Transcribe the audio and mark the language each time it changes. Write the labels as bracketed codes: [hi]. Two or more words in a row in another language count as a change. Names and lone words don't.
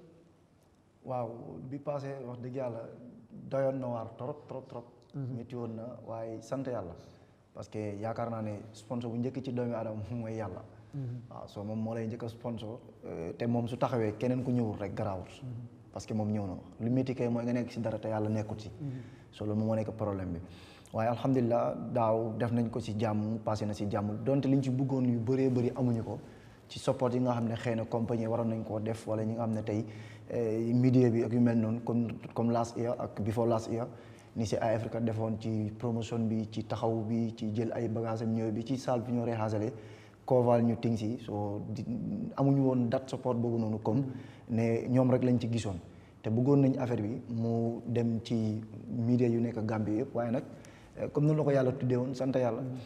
[wo] waaw bi passé wax dëgg yàlla doyoon na waar trop métti woon na waaye sant yàlla parce que yaakaar naa ne sponsor bu njëkk ci doomi aadama mooy yàlla waaw soo moom moo lay njëkk a sponsor te moom su taxawee keneen ku ñëwul rek garaawul parce que moom ñëw na lu métti kay mooy nga nekk si dara te yàlla nekkut si so loolu moo nekk problème bi waaye alhamdulilah daaw def nañ ko si jàmm passé na si jàmm donte liñ ci bëggoon yu bëree bëri amuñu ko ci support yi nga xam ne xëy na compagnie waroon nañ koo def wala ñi nga xam ne tey media bi ak yu mel noonu comme [en] last year [wo] ak [en] before last year [wo] ni si Eyeafrica defoon ci promotion bi ci taxaw bi ci jël ay bagages am ñëw bi ci salle bi ñoo rehaasale koval ñu ting si so amuñu woon date support boobu noonu comme ne ñoom rek lañ ci gisoon te bëggoon nañ affaire bi mu dem ci media yu nekk Gambie yëpp waaye nag comme noonu la ko yàlla tuddee woon sant yàlla